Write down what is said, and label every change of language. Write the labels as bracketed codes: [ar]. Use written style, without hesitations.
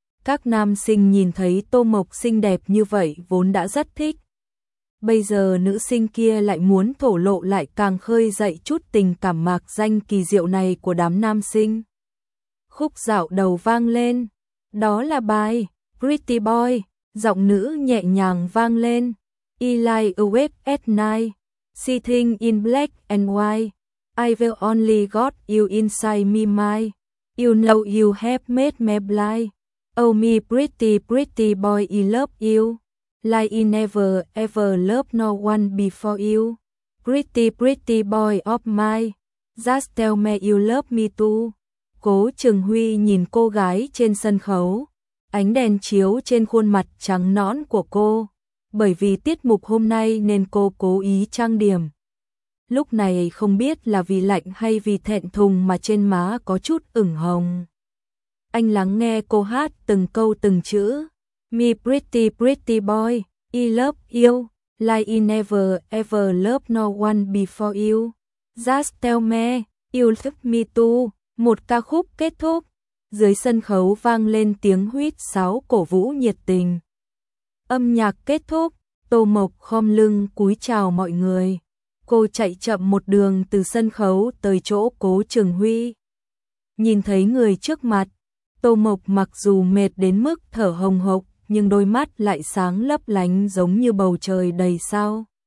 [vi] Các nam sinh nhìn thấy Tô Mộc xinh đẹp như vậy vốn đã rất thích. Bây giờ nữ sinh kia lại muốn thổ lộ lại càng khơi dậy chút tình cảm mạc danh kỳ diệu này của đám nam sinh. Khúc dạo đầu vang lên. Đó là bài Pretty Boy. Giọng nữ nhẹ nhàng vang lên. [en] I lie awake at night, sitting in black and white. I will only got you inside me mind. You know you have made me blind. Oh me pretty pretty boy, I love you. Like I never ever loved no one before you. Pretty pretty boy of mine, just tell me you love me too. [vi] Cố Trường Huy nhìn cô gái trên sân khấu. Ánh đèn chiếu trên khuôn mặt trắng nõn của cô. Bởi vì tiết mục hôm nay nên cô cố ý trang điểm. Lúc này không biết là vì lạnh hay vì thẹn thùng mà trên má có chút ửng hồng. Anh lắng nghe cô hát từng câu từng chữ. [en] Me pretty pretty boy, I love you, like I never ever loved no one before you. Just tell me, you love me too. [vi] Một ca khúc kết thúc. Dưới sân khấu vang lên tiếng huýt sáo cổ vũ nhiệt tình. Âm nhạc kết thúc, Tô Mộc khom lưng cúi chào mọi người. Cô chạy chậm một đường từ sân khấu tới chỗ Cố Trường Huy. Nhìn thấy người trước mặt, Tô Mộc mặc dù mệt đến mức thở hồng hộc, nhưng đôi mắt lại sáng lấp lánh giống như bầu trời đầy sao.